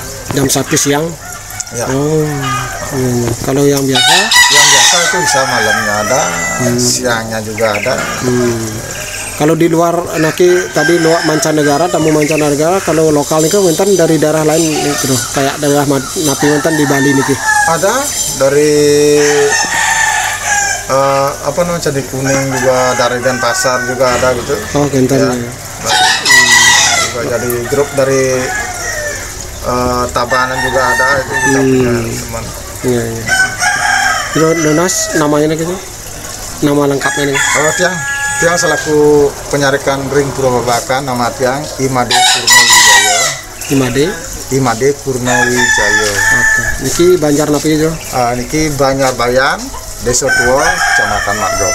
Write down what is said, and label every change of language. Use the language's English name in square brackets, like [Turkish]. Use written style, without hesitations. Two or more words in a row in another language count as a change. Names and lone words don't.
[Indonesian] Jam 1 siang? Ya. Kalau yang biasa? Yang biasa itu bisa malamnya ada, siangnya juga ada. Kalau di luar naki tadi luar mancanegara, tamu mancanegara, kalau lokal nih kan wenten dari daerah lain gitu, kayak daerah [Balinese] napi wenten [Indonesian] di Bali nih. Ada dari apa namanya, Candi Kuning juga, dari Denpasar juga ada gitu. Oh, Genten. Ya. Juga jadi grup dari Tabanan juga ada, itu kita punya teman. Iya. Donas namanya gitu, nama lengkapnya nih. [Balinese] Tiang selaku penyarikan Ring Purwabakan, nama Tiang Imade Purnawijaya. Imade Purnawijaya. Oke. Niki Banjar napi itu? Niki Banjar Bayan, Desa Tua, Kecamatan Magdok.